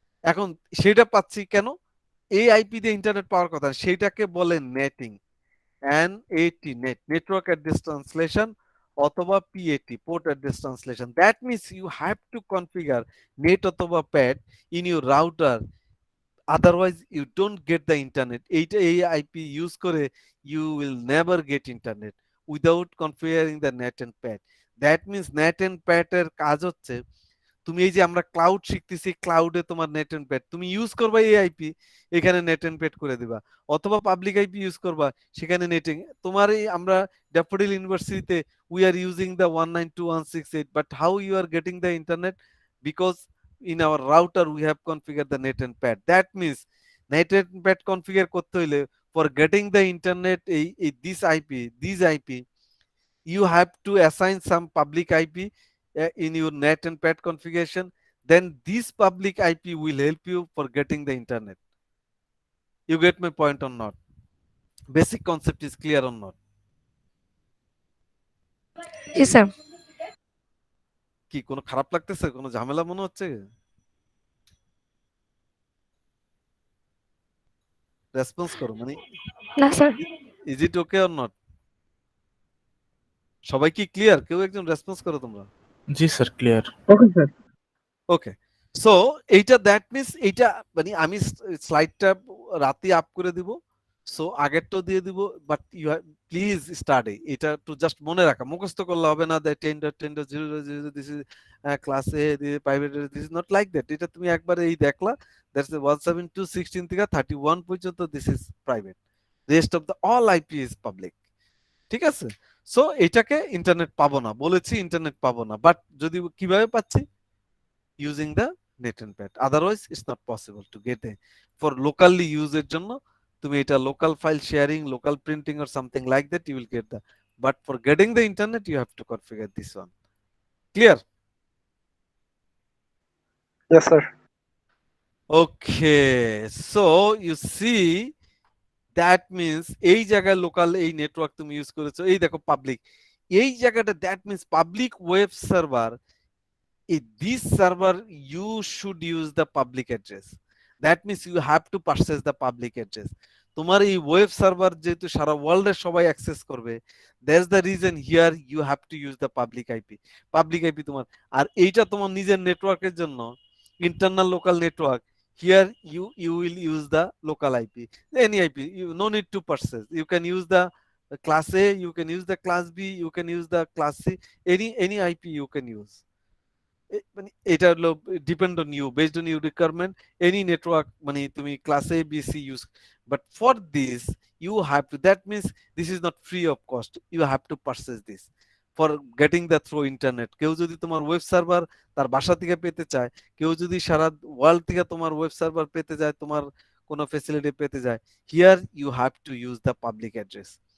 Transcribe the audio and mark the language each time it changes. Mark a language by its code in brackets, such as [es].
[bn] এখন সেটা পাচ্ছি কেন? এই আইপি দিয়ে ইন্টারনেট পাওয়ার কথা, সেটাকে বলে netting, এনএটি, net, network address translation, অথবা PAT, port address translation. [en] That means you have to configure NAT অথবা PAT in your router, otherwise you don't get the internet. [bn] এইটা এই আইপি ইউজ করে [en] you will never get internet without configuring the net and pad. That means net and pad [bn] এর কাজ হচ্ছে তুমি এই যে আমরা ক্লাউড শিখতেছি, ক্লাউডে তোমার নেট এন্ড পেড তুমি ইউজ করবা এই আইপি, এখানে নেট এন্ড পেড করে দিবা, অথবা পাবলিক আইপি ইউজ করবা, সেখানে নেটিং তোমার এই আমরা ড্যাফোডিল ইউনিভার্সিটিতে [en] we are using the 192.168, but how you are getting the internet? Because in our router we have configured the net and pad. That means net and pad configure [bn] করতে হইলে [en] for getting the internet this IP you have to assign some public IP in your net and pad configuration. Then this public IP will help you for getting the internet. You get my point or not? Basic concept is clear or not? [bn] G sir. কি কোনো খারাপ লাগতেছে, কোনো ঝামেলা মনে হচ্ছে? Response করো, মানে না sir. [en] Is it okay or not? [bn] সবাই কি ক্লিয়ার? কেউ একজন রেসপন্স করো তোমরা। জি স্যার, ক্লিয়ার। Okay sir. ওকে, সো এইটা দ্যাট মিনস এইটা মানে আমি স্লাইডটা রাতে আপ করে দিব, সো আগেরটাও দিয়ে দিব, [en] but you please study [bn] এটা একটু জাস্ট মনে রাখা, মুখস্থ করলে হবে না that 10.10.0 [en] This is class A private, this is not like that. [bn] এটা তুমি একবারে এই দেখলা দ্যাটস 172.16 থেকে 31 পর্যন্ত [en] This is private, rest of the all IP is public. [bn] ঠিক আছে, সো এটাকে ইন্টারনেট পাবো না বলেছি, ইন্টারনেট পাবো না, বাট যদি কিভাবে পাচ্ছি, [en] using the net and pad, otherwise it's not possible to get a for locally use [bn] এর জন্য তুমি এটা [en] local file sharing, local printing or something like that you will get the, but for getting the internet you have to configure this one. Clear? Yes, sir. Okay, so you see that means [bn] এই জায়গায় local এই network তুমি use করেছো, এই দেখো public, এই জায়গাটা that means public web server, [en] this server you should use the public address. That means you have to purchase the public address. [bn] তোমার এই ওয়েব সার্ভার যেহেতু সারা ওয়ার্ল্ডে সবাই অ্যাক্সেস করবে, [en] That's the reason here you have to use the public IP. [bn] Public IP তোমার, আর এইটা তোমার নিজের নেটওয়ার্কের জন্য internal local network, [en] Here you will use the local IP, any IP, you no need to purchase, you can use the class A, you can use the class B, you can use the class C, any IP you can use. [bn] মানে এটা হলো [en] depend on you, based on you requirement, any network [bn] মানে তুমি [en] Class A B C use, but for this you have to, that means this is not free of cost, you have to purchase this for getting the through internet. [bn] কেউ যদি তোমার web server তার বাসা থেকে পেতে চায়, কেউ যদি সারা ওয়ার্ল্ড থেকে তোমার ওয়েব সার্ভার পেতে যায়, তোমার কোনো ফ্যাসিলিটি পেতে যায়, [en] Here you have to use the public address.